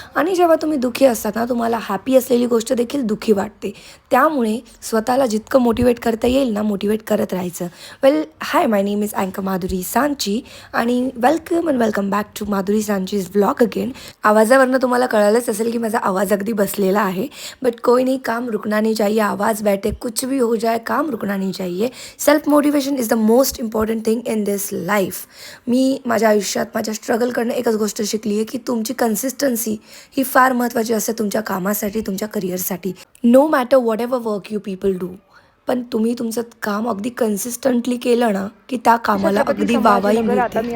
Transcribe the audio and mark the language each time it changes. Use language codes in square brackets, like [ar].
[mr] आणि जेव्हा तुम्ही दुःखी असतात ना, तुम्हाला हॅपी असलेली गोष्ट देखील दुःखी वाटते. त्यामुळे स्वतःला जितकं मोटिवेट करता येईल ना, मोटिवेट करत राहायचं. [en] Well, high, my name is अँकर माधुरी सांची आणि welcome back to Madhuri Sanchi's vlog again. [mr] आवाजावरनं तुम्हाला कळालंच असेल की माझा आवाज अगदी बसलेला आहे. [hi] बट कोई नहीं, काम रुकना नहीं चाहिए. आवाज़ बैठे कुछ भी हो जाए, काम रुकना नहीं चाहिए. [en] Self motivation is the most important thing in this life. [mr] मी माझ्या आयुष्यात माझ्या स्ट्रगलकडनं एकच गोष्ट शिकली आहे की तुमची कन्सिस्टन्सी ही फार महत्त्वाची असते तुमच्या कामासाठी, तुमच्या करिअरसाठी. [en] no matter whatever work you people do, [mr] पण तुम्ही तुमचं काम अगदी कन्सिस्टंटली केलं ना की त्या कामाला अगदी वाहवाही मिळते.